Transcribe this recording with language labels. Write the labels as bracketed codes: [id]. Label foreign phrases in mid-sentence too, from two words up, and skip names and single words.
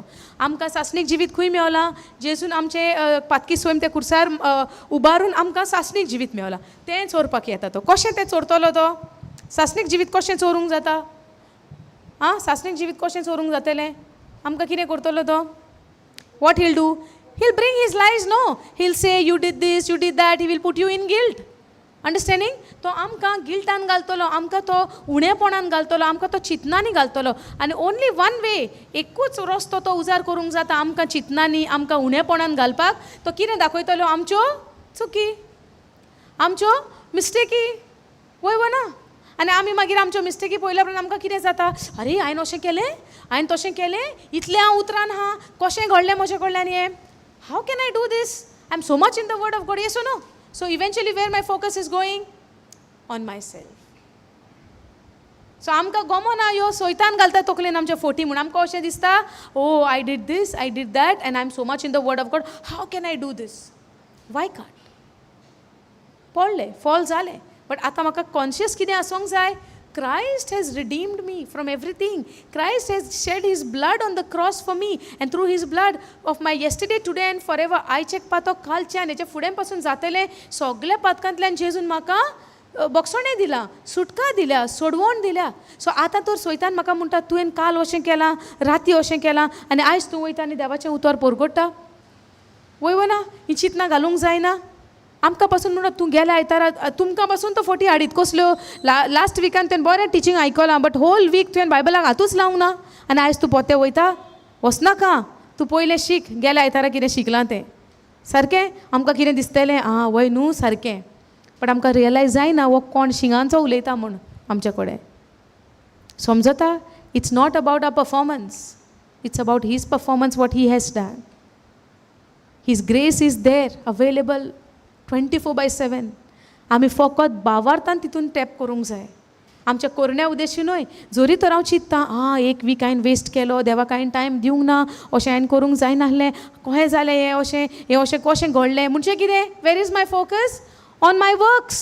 [kok] आमकां सासणीक जिवीत खंय मेवलां जेजून आमचे पातकी स्वयं त्या खुर्सार उबारून आमकां सासणीक जिवीत मेवलां तें चोरपाक येता तो. कशें तें चोरतलो तो. सासणीक जिवीत कशें चोरूंक जाता. आं सासणीक जिवीत कशें चोरूंक जातलें. आमकां कितें करतलो तो. [en] What he'll do. He'll bring his lies no. He'll say you did this you did that. He will put you in guilt. Understanding. [kok] तो आमकां गिल्टान घालतलो. आमकां तो उणेपणान घालतलो. आमकां तो चिंतनांनी घालतलो. आनी [en] only one way [kok] एकूच रस्तो तो उजार करूंक जाता आमकां चिंतनांनी आमकां उणेपणान घालपाक. तो कितें दाखयतलो आमच्यो चुकी आमच्यो मिस्टेकी. वयव ना. आनी आमी मागीर आमच्यो मिस्टेकी पळयल्या उपरांत आमकां कितें जाता अरे हांवें अशें केलें हांवें तशें केलें इतलें हांव उतरान आहा कशें घडलें म्हजे कडल्यान हें. [en] How can I do this. I am so much in the word of God. Yes oh no. So eventually where my focus is going? On myself. [kok] So आमकां गमना ह्यो सोयतान घालता तकलेन आमच्या फोटी म्हूण आमकां अशें दिसता [en] oh I did this I did that and I am so much in the word of God. How can I do this. Why can't. [kok] पडलें फॉल जालें. बट आतां म्हाका कॉन्शियस कितें आसूंक जाय. [en] Christ has redeemed me from everything. Christ has shed his blood on the cross for me and through his blood of my yesterday, today and forever. [kok] आयचें पातक कालच्यान हेचे फुडें पासून जातलें सगळ्या पातकांतल्यान जेजून म्हाका बक्षणे दिला सुटका दिल्या सोडवण दिल्या. सो आतां तर सोयतान म्हाका म्हणटा तुवें काल अशें केलां राती अशें केलां आनी आयज तूं वयता आनी देवाचें उतर परगट्टा. वयव ना. ही चिंतना घालूंक जायना. आमकां पासून म्हणून तूं गेल्या आयतारा तुमकां पासून तो फोटी हाडीत कसल्यो. लास्ट विकान तुवें बरें टिचींग आयकलां बट [en] whole week [kok] तुवें बायबलाक हातूच लावंक ना आनी आयज तूं पोते वयता. वचनाका. तूं पयलें शीक गेल्या आयतारा कितें शिकलां तें. सारकें. आमकां कितें दिसतलें आं वय न्हू सारकें. बट आमकां रियलायज जायना वो कोण शिंगांचो उलयता म्हूण आमचे कडेन. समजता. [en] It's not about our performance. It's about His performance, what He has done. His grace is there, available 24/7. [kok] आमी फकत भावार्थान तितून टॅप करूंक जाय. आमच्या कोरण्या उद्देशी न्हय. जोरी तर हांव चिंत्तां एक वीक हांवें वेस्ट केलो, देवाक हांवें टायम दिवंक ना, अशें हांवें करूंक जायनासलें, कशें जालें हें अशें कशें घडलें म्हणजे कितें? [en] Where is my focus? On my works.